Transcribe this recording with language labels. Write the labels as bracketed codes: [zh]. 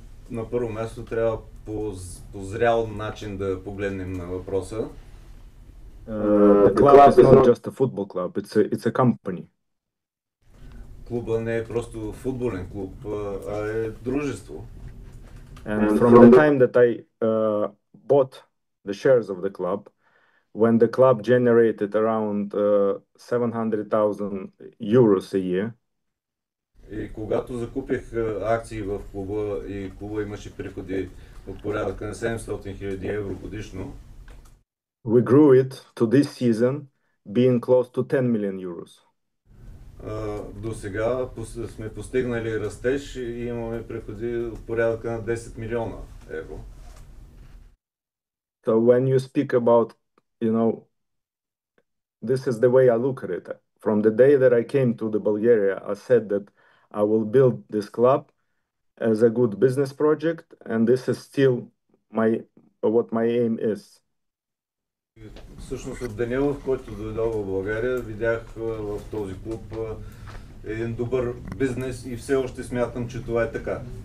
[bg] На първо място трябва по зрял начин да погледнем на въпроса. [en] The club is not just a football club, it's a company. [bg] Клуба не е просто футболен клуб, а е дружество. [en] And from the time that I bought the shares of the club, when the club generated around 700,000 euros a year, [bg] и когато закупих акции в клуба и клуба имаше приходи от порядъка на 700,000 евро годишно, [en] we grew it to this season being close to 10 million euros. [bg] До сега сме постигнали растеж и имаме приходи от порядъка на 10 милиона евро. [en] So when you speak about, this is the way I look at it. From the day that I came to the Bulgaria, I said that I will build this club as a good business project, and this is still what my aim is. [bg] Всъщност от деня, в който дойдох в България, видях в този клуб един добър бизнес и все още смятам, че това е така.